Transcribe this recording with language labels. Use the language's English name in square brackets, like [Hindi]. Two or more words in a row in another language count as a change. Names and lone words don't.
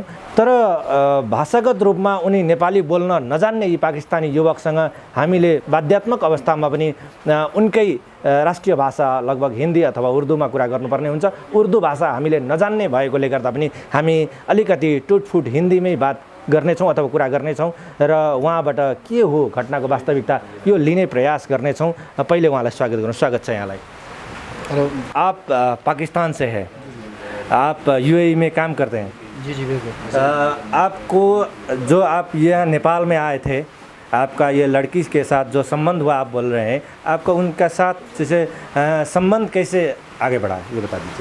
[Nepali] तर भाषागत रूपमा उनी नेपाली बोल्न नजान्ने यी पाकिस्तानी युवकसँग हामीले बाध्यात्मक अवस्थामा पनि उनकै राष्ट्रिय भाषा लगभग हिन्दी अथवा उर्दूमा कुरा गर्नुपर्ने हुन्छ। उर्दू भाषा हामीले नजान्ने भएकोले गर्दा पनि हामी अलिकति टुटफुट हिन्दीमै बात गर्नेछौँ अथवा कुरा गर्नेछौँ र उहाँबाट के हो घटनाको वास्तविकता यो लिने प्रयास गर्नेछौँ। पहिले उहाँलाई स्वागत गर्नु। स्वागत छ यहाँलाई। हेलो। [Hindi] आप पाकिस्तान से है, आप यूएई में काम करते हैं। जी जी बिल्कुल। आपको जो आप यहाँ नेपाल में आए थे, आपका ये लड़की के साथ जो संबंध हुआ आप बोल रहे हैं, आपका उनका साथ जैसे संबंध कैसे आगे बढ़ा ये बता दीजिए।